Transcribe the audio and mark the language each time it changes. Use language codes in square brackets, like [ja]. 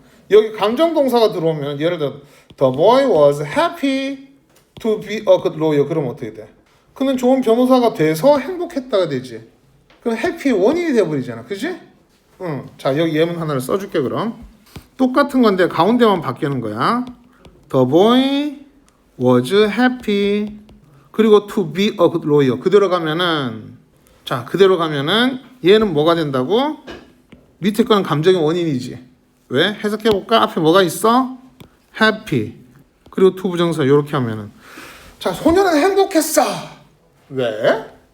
[ko] 여기 감정 동사가 들어오면 예를 들어 [en] The boy was happy to be a good lawyer. [ko] 그럼 어떻게 돼? 그는 좋은 변호사가 돼서 행복했다가 되지. 그럼 해피의 원인이 돼버리잖아. 그지? 자, 여기 예문 하나를 써줄게 그럼. 똑같은 건데 가운데만 바뀌는 거야. [en] The boy was happy 그리고 to be a good lawyer. [ko] 그대로 가면은 자, 그대로 가면은 얘는 뭐가 된다고? 밑에 거는 감정의 원인이지. 왜? 해석해볼까? 앞에 뭐가 있어? happy 그리고 to 부정사 이렇게 하면은 자, 소녀는 행복했어. 왜?